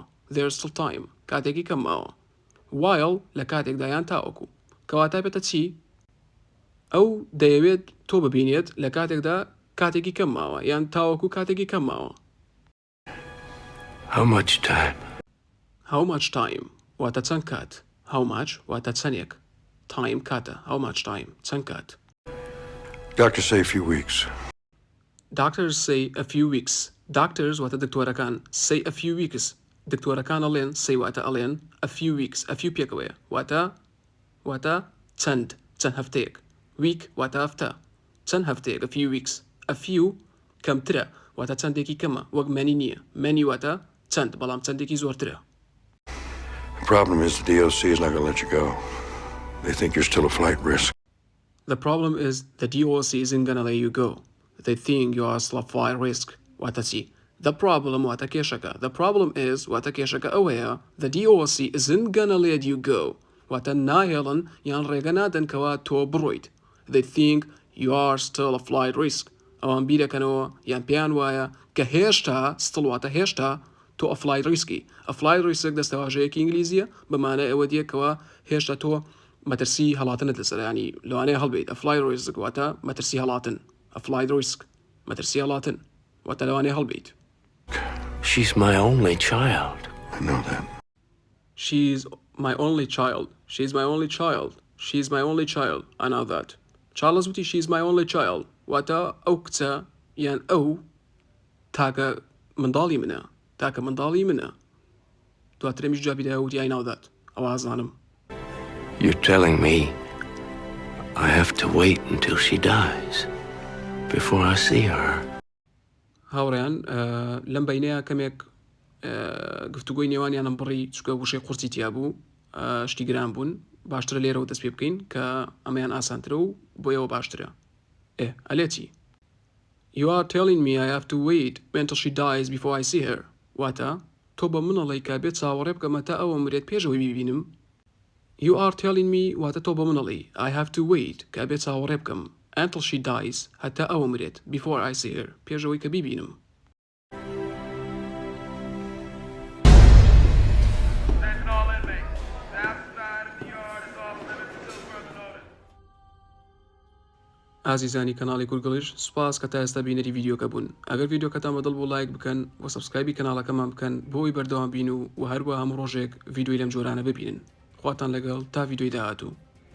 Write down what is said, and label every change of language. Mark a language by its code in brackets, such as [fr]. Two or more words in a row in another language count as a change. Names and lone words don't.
[en] There's still time. [ckb] کاتێکی کەم ماوە. While لە کاتێکدا یان تاوەکو. کەواتە بێتە چی؟ ئەو دەیەوێت تۆ ببینێت لە کاتێکدا کاتێکی کەم ماوە یان تاوەکو کاتێکی کەم ماوە. [en] How much time? How much time [ckb] واتە چەند کات. [en] How much [ckb] واتە چەندێک. [en] Time کاتە. How much time [ckb] چەند کات. [en] Doctors say a few weeks. Doctors say a few weeks. Doctors واتە دکتۆرەکان say a few weeks. [ckb] دکتۆرەکان ئەڵێن say واتە ئەڵێن [en] a few weeks. a few [ckb] پێکەوەیە واتە چەند هەفتەیەک. week واتە هەفتە. چەند هەفتەیەک [en] a few weeks. a few [ckb] کەمترە واتە چەندێکی کەمە وەک many نییە. many واتە چەند بەڵام چەندێکی زۆرترە. [en] The problem is the DOC is not going to let you go. They think you're still a flight risk. The problem is the DOC isn't going to let you go. They think you are still a flight risk. [ckb] واتە چی؟ [en] The problem [ckb] واتە کێشەکە. [en] The problem is [ckb] واتە کێشەکە ئەوەیە [en] the DOC isn't gonna let you go. [ckb] واتە ناهێڵن یان ڕێگە نادەن کەوا تۆ بڕۆیت. [en] They think you are still a flight risk. [ckb] ئەوان بیرەکەنەوە یان پێیان وایە کە هێشتا still واتە هێشتا تۆ [en] a flight risky. a flight risk [ckb] دەستەواژەیەکی ئینگلیزیە بەمانای ئەوە دیە کەوا هێشتا تۆ مەترسی هەڵاتنت لەسەر ینی لەوانەیە هەڵبێت. [en] a flight risk [ckb] واتە مەترسی هەڵاتن. [en] a flight risk [ckb] مەترسی هەڵاتن. واتە لەوانەیە هەڵبێت. [en] She's my only child. I know that. She's my only child. She's my only child. She's my only child. I know that. Charles وتی she's my only child. [ckb] واتە ئەو کچە یان ئەو تاکە منداڵی منە. تاکە منداڵی منە. دواترێمیش جوابی داوە وتی I know that. ئەوە ئازانم. [en] You're telling me I have to wait until she dies before I see her. [ckb] هاوڕێیان لەم بەینەیە کەمێک گفتوگۆی نێوانیانم بڕی چکە وشەی قورسی تیا بوو شتی گران بوون باشترە لێرەوە دەست پێ بکەین کە ئەمەیان ئاسانترە و بۆیەوە باشترە ئەلێتی [en] You are telling me I have to wait until she dies before I see her [ckb] واتە تۆ بە منەڵی کە بێت چاوەڕێ بکەمە تا ئەوە مرێت پێشەوەی بیبینم [en] You are telling me [ckb] واتە تۆ بە منەڵی [en] I have to wait [ckb] کە بێت چاوەڕێ بکەم [en] until she dies [ckb] هەتا ئەوە مرێت [en] before I see her [ckb] پێشەوەی کە بیبینم ئازیزانی کەناڵی کورگلیش سوپاس کە تا ئێستا بینەری ڤیدیۆکە بوون ئەگەر ڤیدیۆکەتان بەدڵ بۆ لایک بکەن و سەبسکرایبی کەناڵەکەمان بکەن بۆی بەردەوام بین و هەروە هەموو ڕۆژێک ڤیدیۆی لەم جۆرانە ببینن خواتان لەگەڵ تا ڤیدیۆی داهاتوو